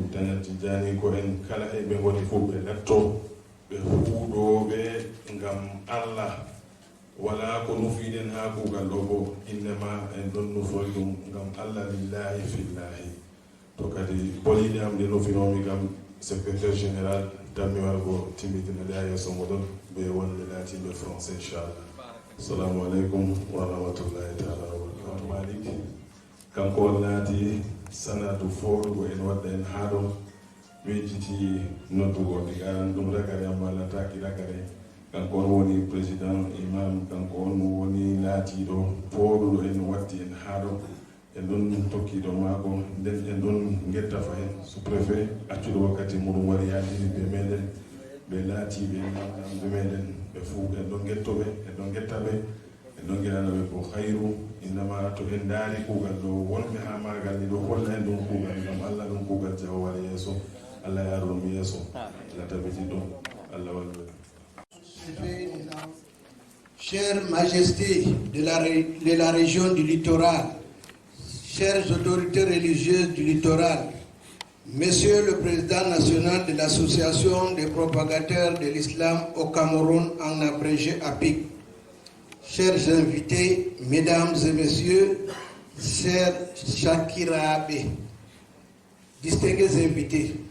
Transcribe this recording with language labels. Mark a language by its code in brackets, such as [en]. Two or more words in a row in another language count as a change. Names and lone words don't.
[ff] dañat tijjani ko en kala e ɓe goni fuu ɓe latto ɓe huuɗoɓe ngam Allah wala ko nufiɗen ha kuugal ɗo bo innema en ɗon nufoy ɗum ngam Allah [ar] لله في الله [ff] to kadi boliɗe am ɗe nufinomi kam [fr] secrétaire général [ff] dammi wargo timmitinade ha yesso moɗon ɓe wonɓe laatiɓe français inchallah. [ar] السلام عليكم ورحمة الله تعالى وبركاته. [ff] Malik kanko on laati sanadu fooɗugo en wadda en haa ɗon wejjiti noddugo diga ɗum ragare amma lataki ragare kanko on woni président imam kanko on woni laatiɗo fooɗuɗo en watti en haa ɗon en ɗon tokkiɗo maako nden en ɗon getta fahen [fr] sous préfet [ff] accuɗo wakkati muɗum wari yaadiri ɓe meɗen ɓe laatiɓe namɗamɓe meɗen ɓe fuu en ɗon gettoɓe en ɗon gettaɓe en ɗon geɗanaɓe ko hayru innama to en daari kuugal ɗo wonɓe ha magal ni ɗo holla en ɗum kuugal ngam Allah ɗum kuugal jawo wara yeeso Allah yaaro ɗum yeeso Allah tabiti ɗum Allah wallu. [fr] Chère Majesté de la région du littoral, chères autorités religieuses du littoral, Monsieur le Président national de l'Association des propagateurs de l'islam au Cameroun, en abrégé APIC, chers invités, Mesdames et Messieurs, chers Shakirabe, distingués invités,